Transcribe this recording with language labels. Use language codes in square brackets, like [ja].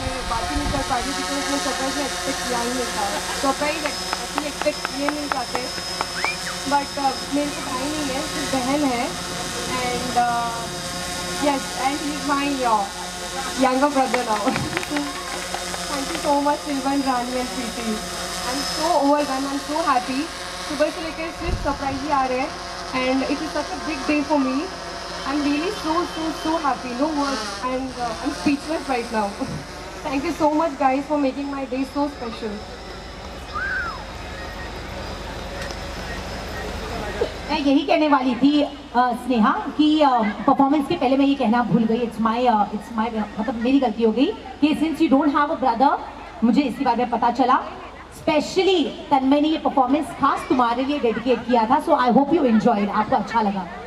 [hi] बात ही नहीं कर पाती क्योंकि उसने सरप्राइज में एक्सपेक्ट किया ही नहीं था। सरप्राइज एक्चुअली एक्सपेक्ट किए नहीं चाहते, बट मेरे को भाई नहीं है, सिर्फ बहन है। [en] And yes, and he is my younger brother now. Thank you so much Silvan, Rani and Preeti. I'm so overwhelmed, I'm so happy. [hi] सुबह से लेकर सिर्फ सरप्राइज ही आ रहे हैं, [en] and it is such a big day for me. I'm really so happy. No words, and I'm speechless right now. Thank you so much guys for making my day so special. [hi] मैं यही कहने वाली थी स्नेहा कि performance के पहले मैं ये कहना भूल गई। इट्स माय मतलब मेरी गलती हो गई कि [en] since you don't have a brother, [hi] मुझे इसके बारे में पता चला। स्पेशली तन्मय ने ये परफॉर्मेंस खास तुम्हारे लिए डेडिकेट किया था, [en] so I hope you enjoyed, [hi] आपको अच्छा लगा।